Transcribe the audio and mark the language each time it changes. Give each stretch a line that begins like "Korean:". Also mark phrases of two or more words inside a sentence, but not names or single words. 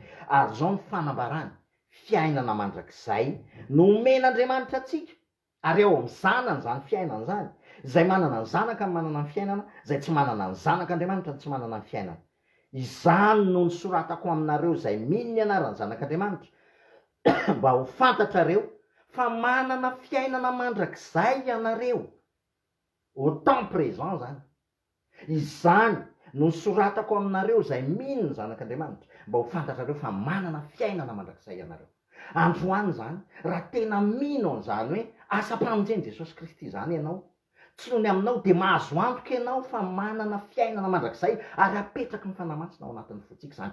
Malagasy: Ary zao ny fanambarana, fiainana mandrakizay nomen'Andriamanitra atsika, ary ao amin'ny zanany zany fiainana zany. Zay manana ny zanaka ny manana ny fiainana, zay tsy manana ny zanak'Andriamanitra ny tsy manana ny fiainana. Izany no nisoratako aminareo zay mino ny anaran'ny zanak'Andriamanitra mba ho fantatrareo fa manana fiainana mandrakizay ianareo
French: au temps présent
Malagasy: zany. Izany no nisoratako aminareo zay mino ny zanak'Andriamanitra mba ho fantatrareo fa manana fiainana mandrakizay ianareo. Androany zany, raha tena mino an'izany hoe asa mpamonjeny Jesosy Kristy zany ianao, tsy nohony aminao de mahazo antoka ianao fa manana fiainana mandrakizay ary apetraky ny fanamasina ao anatin'ny fotsika zany.